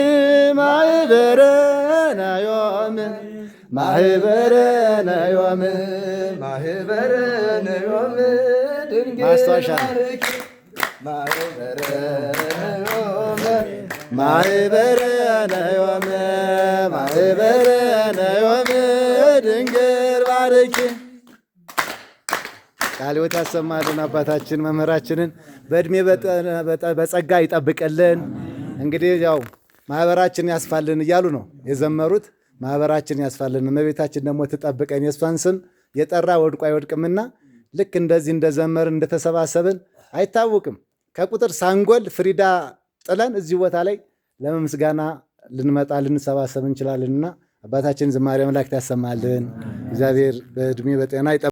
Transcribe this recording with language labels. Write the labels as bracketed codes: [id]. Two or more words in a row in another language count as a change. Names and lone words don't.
[gez] ማኅበረነ ዮም ማኅበረነ ዮም ማኅበረነ ዮም ድንግል ባርኪ ማኅበረነ ዮም ማኅበረነ ዮም ድንግል ባርኪ። ቃለ [am] ሕይወት ያሰማልን። አባታችን መምህራችንን በዕድሜ በጸጋ ይጠብቅልን። እንግዲህ ያው ማኅበራችን ያስፋልን እያሉ ነው የዘመሩት። ማኅበራችን ያስፋልን፣ እመቤታችን ደግሞ ትጠብቀን። የእሷን ስም የጠራ ወድቆ አይወድቅምና ልክ እንደዚህ እንደዘመርን እንደተሰባሰብን አይታወቅም። ከቁጥር ሳንጎል ፍሪዳ ጥለን እዚህ ቦታ ላይ ለምስጋና ልንመጣ ልንሰባሰብ እንችላለንና አባታችን ዝማሬ መላእክት ያሰማልን። እግዚአብሔር በዕድሜ በጤና